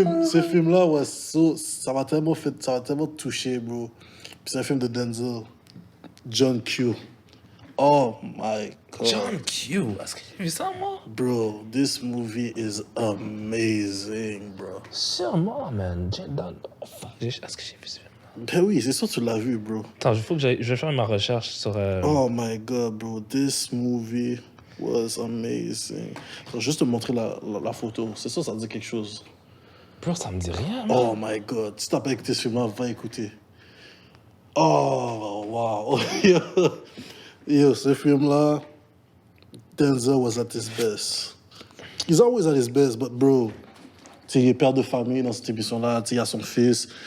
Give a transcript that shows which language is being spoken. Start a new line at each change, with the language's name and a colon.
French: Ce film-là, ouais, ça m'a tellement touché, bro. Puis c'est un film de Denzel, John Q.
English: Oh my God.
French: John Q. Est-ce que j'ai vu ça, moi?
English: Bro, this movie is amazing, bro.
French: Sûrement, man. Est-ce que j'ai vu ce film? Ben oui, c'est sûr que tu l'as vu, bro. Attends, je vais faire ma recherche sur...
English: Oh my God, bro. This movie was amazing.
French: Juste te montrer la photo. C'est ça dit quelque chose. Bro, ça me dit rien, man.
English: Oh my God.
French: Si t'as pas écouté ce film-là, va écouter.
English: Oh, wow. Yo,
French: ce film-là,
English: Denzel was at his best. He's always at his best, but bro,
French: tu sais, il est père de famille dans cette émission-là. Tu sais, il a son fils.